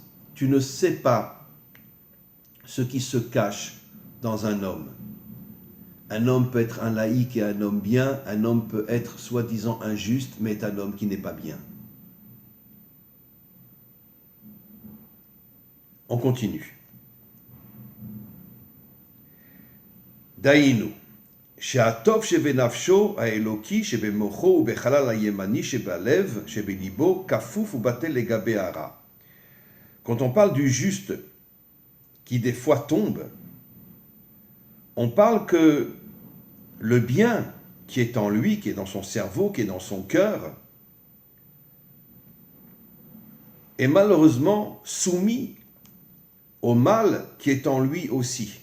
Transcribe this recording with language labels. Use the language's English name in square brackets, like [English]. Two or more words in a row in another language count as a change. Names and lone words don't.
[French] Tu ne sais pas ce qui se cache dans un homme. Un homme peut être un laïc et un homme bien. Un homme peut être soi-disant injuste, mais est un homme qui n'est pas bien. On continue. Daïnu. [Hebrew] שהטוב שבנפשו האלוקי שבמוחו ובחלל הימני שבלב שבליבו כפוף ובטל לגבי הרע. [French] Quand on parle du juste qui des fois tombe, on parle que le bien qui est en lui, qui est dans son cerveau, qui est dans son cœur, est malheureusement soumis au mal qui est en lui aussi.